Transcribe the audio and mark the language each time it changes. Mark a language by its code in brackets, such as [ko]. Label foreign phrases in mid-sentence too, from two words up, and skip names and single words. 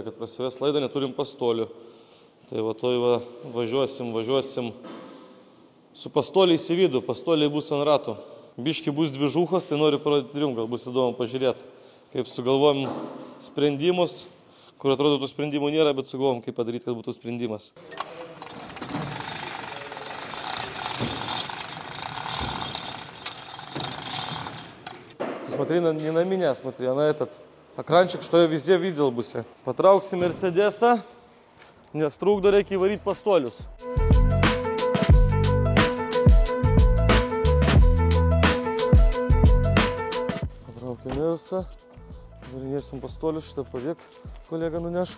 [lt] Kad prasivest laidą, neturim pastolių. Tai va toj va, važiuosim su pastoliais į vidų. Pastoliai bus ant rato. Biškį bus dvižuhas, tai noriu parodyti jums, gal bus įdomu pažiūrėti, kaip sugalvom sprendimus. Kur atrodo, tų sprendimų nėra, bet sugalvom, kaip padaryti, kad būtų sprendimas. [ru] Смотри, не на меня смотри, а на этот экранчик, что я везде видел бы. [lt] Поtrauksim Mercedesą, nes trukdo reikia įvaryti pastolius. Patraukim Mercedesą. Varinėsim pastolius, šitą padėk, kolega nunešk.